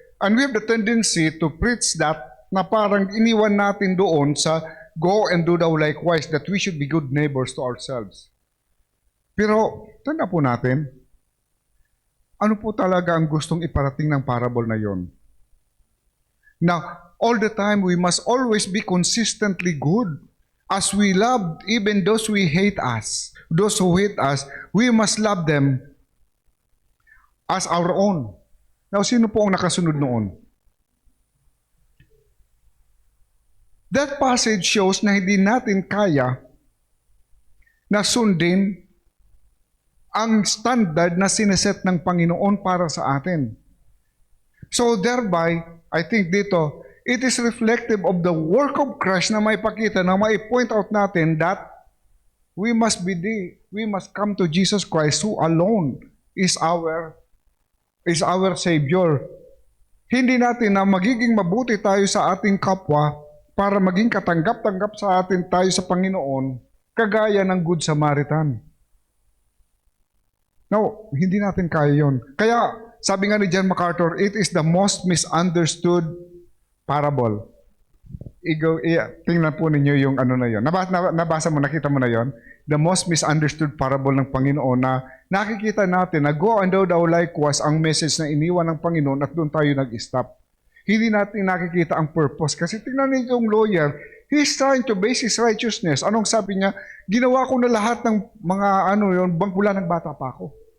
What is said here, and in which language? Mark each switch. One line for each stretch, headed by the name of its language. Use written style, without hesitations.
English: And we have the tendency to preach that
Filipino: na parang iniwan natin doon sa
English: go and do thou likewise, that we should be good neighbors to ourselves.
Filipino: Pero, tanda po natin, ano po talaga ang gustong iparating ng parable na yon?
English: Now, all the time, we must always be consistently good. As we love even those who hate us, we must love them as our own.
Filipino: Now, sino po ang nakasunod noon?
English: That passage shows
Filipino: na hindi natin kaya na sundin ang standard na sineset ng Panginoon para sa atin.
English: So thereby, I think dito, it is reflective of the work of Christ
Filipino: na may pakita,
English: na may point out natin that we must come to Jesus Christ who alone is our Savior.
Filipino: Hindi natin na magiging mabuti tayo sa ating kapwa para maging katanggap-tanggap sa atin tayo sa Panginoon, kagaya ng Good Samaritan. No, hindi natin kaya yun. Kaya, sabi nga ni John MacArthur,
English: it is the most misunderstood parable.
Filipino: Tingnan po ninyo yung na yun. Nabasa mo, nakita mo na yun?
English: the most misunderstood parable
Filipino: ng Panginoon na nakikita natin na
English: go and do thou likewise
Filipino: ang message na iniwan ng Panginoon at doon tayo nag-stop. Hindi natin nakikita ang purpose. Kasi tingnan niyo yung
English: lawyer, he's trying to base his righteousness.
Filipino: Anong sabi niya? Ginawa ko na lahat ng mga bangkula ng bata pa ako.